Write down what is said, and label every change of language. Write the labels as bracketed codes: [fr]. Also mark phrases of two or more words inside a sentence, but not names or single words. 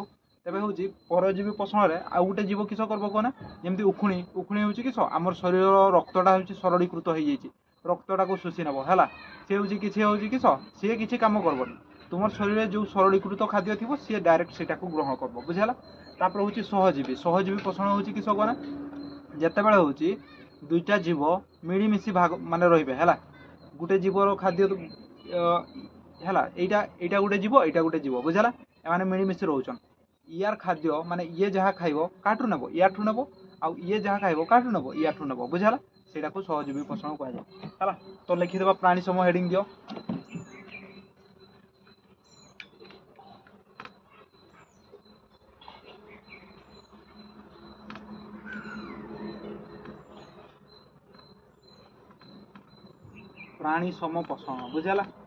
[or] ତେବେ ହେଉଛି ପରଜୀବୀ ପୋଷଣରେ ଆଉ ଗୋଟେ ଜୀବ କିସ କରିବ କହନା, ଯେମିତି ଉଖୁଣି, ଉଖୁଣି ହେଉଛି କିସ ଆମର ଶରୀରର ରକ୍ତଟା ହେଉଛି ସରଳୀକୃତ ହେଇଯାଇଛି, ରକ୍ତଟାକୁ ଶୋଷି ନେବ ହେଲା, ସେ ହେଉଛି କିଛି ହେଉଛି କିସ ସିଏ କିଛି କାମ କରିବନି, ତୁମର ଶରୀରରେ ଯେଉଁ ସରଳୀକୃତ ଖାଦ୍ୟ ଥିବ ସିଏ ଡାଇରେକ୍ଟ ସେଇଟାକୁ ଗ୍ରହଣ କରିବ ବୁଝିହେଲା। ତାପରେ ହେଉଛି ସହଜୀବୀ, ସହଜୀବୀ ପୋଷଣ ହେଉଛି କିସ କହନା, ଯେତେବେଳେ ହେଉଛି ଦୁଇଟା ଜୀବ ମିଳିମିଶି ଭାଗ ମାନେ ରହିବେ ହେଲା, ଗୋଟେ ଜୀବର ଖାଦ୍ୟ ହେଲା, ଏଇଟା ଏଇଟା ଗୋଟେ ଜୀବ এইটা ଗୋଟେ ଜୀବ ବୁଝିହେଲା, ଏମାନେ ମିଳିମିଶି ରହୁଛନ୍, ଇୟାର ଖାଦ୍ୟ ମାନେ ଇଏ ଯାହା ଖାଇବ କାଠୁ ନେବ ଇୟାଠୁ ନେବ, ଆଉ ଇଏ ଯାହା ଖାଇବ କାଠୁ ନେବ ইয়াଠୁ ନେବ ବୁଝିହେଲା, ସେଇଟାକୁ ସହଜୀବୀ ପୋଷଣ କୁହାଯାଏ ହେଲା। ତ ଲେଖିଦେବା ପ୍ରାଣୀ ସମୂହ ହେଡିଙ୍ଗ ଦିଅ। ପ୍ରାଣୀ ସମ ପୋଷଣ ବୁଝିହେଲା।